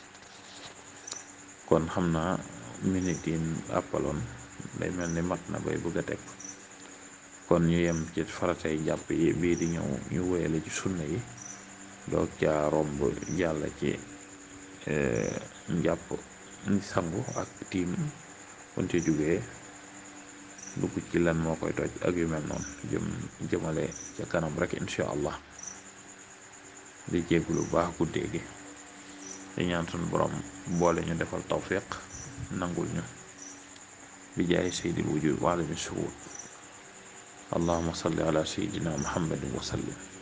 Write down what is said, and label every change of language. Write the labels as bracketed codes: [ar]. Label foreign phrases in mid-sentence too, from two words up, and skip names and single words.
[wo] kon xam naa minute yi àppaloon day mel ni mat na bay bëgg a teg, kon ñu yem ci faratay njàpp yi, bii di ñëw ñu wéyale ci sunna yi, doog caa romb jàll ci njàpp sangu ak tiim, buñ ci jógee dugg ci lan moo koy toj ak yu mel noonu, jëmale ca kanam rek [ar] إن شاء الله. [wo] di jégglu baax guddee gi, di ñaan suñu borom boole ñu defal tawfiq, nangul ñu bi jaay [ar] سيد الوجود و عالم الشهود. اللهم صل على سيدنا محمد و سلم.